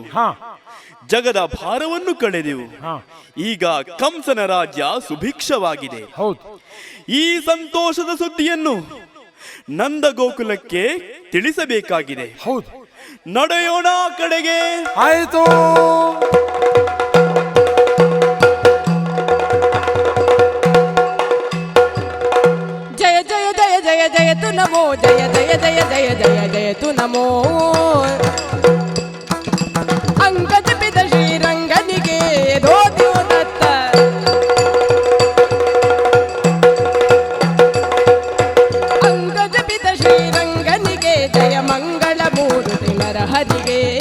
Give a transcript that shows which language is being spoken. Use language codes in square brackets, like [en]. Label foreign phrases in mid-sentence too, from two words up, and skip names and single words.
[kn] ಜಗದ ಭಾರವನ್ನು ಕಳೆದೆವು. ಈಗ ಕಂಸನ ರಾಜ್ಯ ಸುಭಿಕ್ಷವಾಗಿದೆ. ಈ ಸಂತೋಷದ ಸುದ್ದಿಯನ್ನು ನಂದ ಗೋಕುಲಕ್ಕೆ ತಿಳಿಸಬೇಕಾಗಿದೆ. ನಡೆಯೋಣ ಕಡೆಗೆ. ಆಯಿತು. ಜಯ ಜಯ ಜಯ ಜಯ ಜಯ ತು ನಮೋ ಜಯ ಜಯ ಜಯ ಜಯ ಜಯ ಜಯ ತು ನಮೋ ಅಂಗಜ ಪಿತ ಶ್ರೀರಂಗನಿಗೆ ಧೋತಿಯು ದತ್ತ ಅಂಗಜ ಪಿತ ಶ್ರೀರಂಗನಿಗೆ ಜಯ ಮಂಗಳ ಮೂರುತಿ ನರಹರಿಗೆ